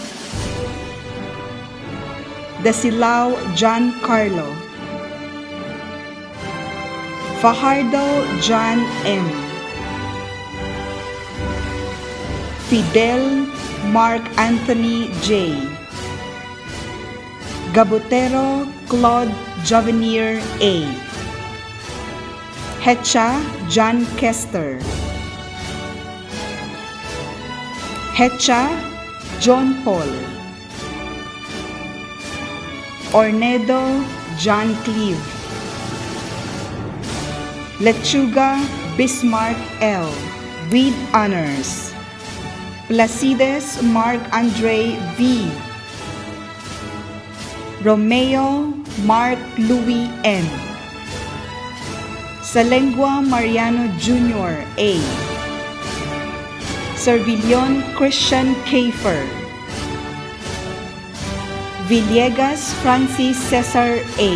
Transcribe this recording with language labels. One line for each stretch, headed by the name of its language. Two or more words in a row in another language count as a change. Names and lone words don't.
English: Dasilao John Carlo. Fajardo John M. Fidel Mark Anthony J. Gabutero Claude Jovenier A. Hecha John Kester. Hecha John Paul. Ornedo John Cleve. Lechuga Bismarck L. with honors. Placides Mark Andre V. Romeo Mark Louis N. Salengua Mariano Jr. A. Servillon Christian Kafer. Villegas Francis Cesar A.